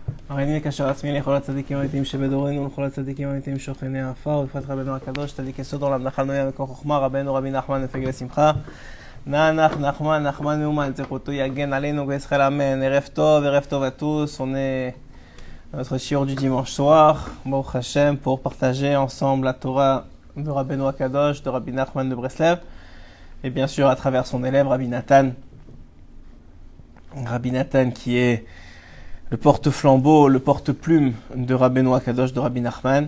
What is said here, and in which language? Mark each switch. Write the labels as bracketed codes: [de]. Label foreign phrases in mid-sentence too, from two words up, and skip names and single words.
[he] הריני מקשר עצמי לכל הצדיקים האמיתיים שבדורנו ולכל הצדיקים האמיתיים שוכני העפר ובפרט רבנו הקדוש צדיק יסוד עולם נחל נויה מקור חוכמה רבנו רבי נחמן מפגל לשמחה נח נחמן מאומן זכותו יגן עלינו ויזכה אמן. ערב טוב [fr] à tous. On est à notre shiur du dimanche soir, [he] ברוך השם, [fr] pour partager ensemble la Torah de [he] רבנו הקדוש, [fr] de Rabbi Nachman de Breslev, et bien sûr à travers son élève Rabbi Nathan qui est le porte-flambeau, le porte-plume de [he] רבנו הקדוש, [fr] de Rabbi Nachman.